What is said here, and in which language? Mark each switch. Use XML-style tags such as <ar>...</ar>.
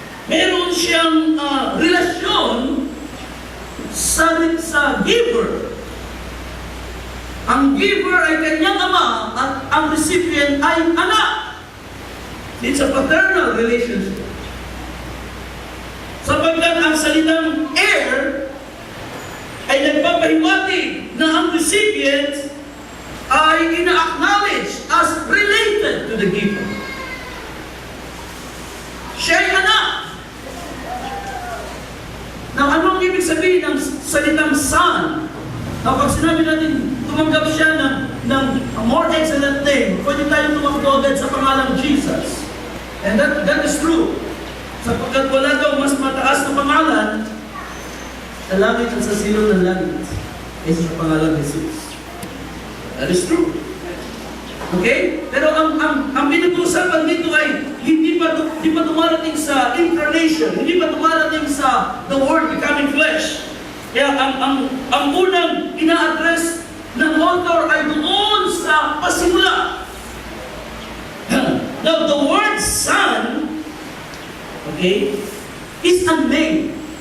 <tl>Meron siyang relasyon sa giver. Ang giver ay kanyang ama at ang recipient ay anak.</tl> <en>It's a paternal relationship.</en> <tl>Sapagkat ang salitang heir ay nagpapahiwatig na ang recipient ay ina-acknowledge</tl> <en>as related to the giver.</en> <tl>Siya'y anak. Now, anong ibig sabihin ng salitang son? Kapag sinabi natin, tumanggap siya ng</tl> <en>more excellent name,</en> <tl>pwede tayong tumakbo agad sa pangalang Jesus.</tl> <en>And that is true.</en> <tl>Sapagkat wala daw mas mataas na pangalan sa langit at sa silong ng langit kaysa sa pangalang Jesus.</tl> <en>That is true.</en> <tl>Okay? Pero ang pinag-uusapan dito ay hindi pa dumarating sa incarnation, hindi pa dumarating sa</tl> <en>the Word becoming flesh.</en> <tl>Kaya ang unang ina-address ng author ay doon sa pasimula.</tl> <en>Now, the word son, okay, is a name.</en>